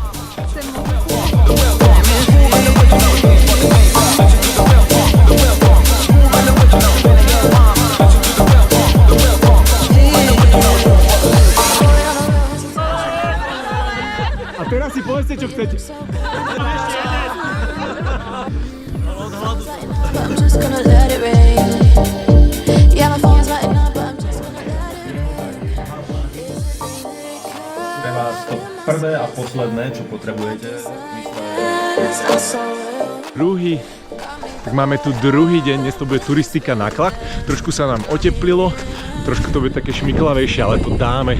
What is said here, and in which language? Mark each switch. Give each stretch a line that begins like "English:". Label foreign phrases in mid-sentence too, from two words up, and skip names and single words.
Slovak: A teraz si povedzte, čo chcete.
English: I'm just gonna let it rain. Yeah, my phone's lighting up, but I'm just gonna let it rain.
Slovak: Pre vás to prvé a posledné, čo potrebujete, Druhý. Tak máme tu druhý deň, dnes to bude turistika na Klak. Trošku sa nám oteplilo, trošku to bude také šmiklavejšie, ale to dáme.